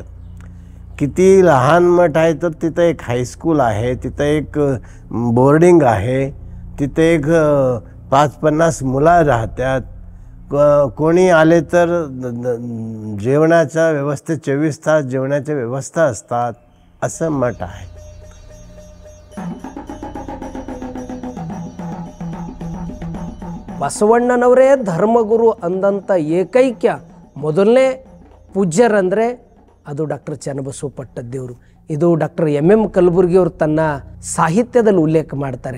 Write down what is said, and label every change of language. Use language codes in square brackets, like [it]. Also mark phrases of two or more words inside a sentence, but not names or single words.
[mr] किती लहान मठ आहे तर तिथं एक हायस्कूल आहे, तिथं एक बोर्डिंग आहे, तिथे एक 5-50 मुलं राहतात. कोणी आले तर जेवणाच्या व्यवस्था 24 तास जेवणाच्या व्यवस्था असतात. असं मठ आहे. [kn] ಬಸವಣ್ಣನವರೇ ಧರ್ಮಗುರು ಅಂದಂಥ ಏಕೈಕ ಮೊದಲನೇ ಪೂಜ್ಯರಂದರೆ ಅದು ಡಾಕ್ಟರ್ ಚನ್ನಬಸವ ಪಟ್ಟದೇವರು. ಇದು ಡಾಕ್ಟರ್ ಎಂ ಕಲಬುರ್ಗಿಯವರು ತನ್ನ ಸಾಹಿತ್ಯದಲ್ಲಿ ಉಲ್ಲೇಖ ಮಾಡ್ತಾರೆ.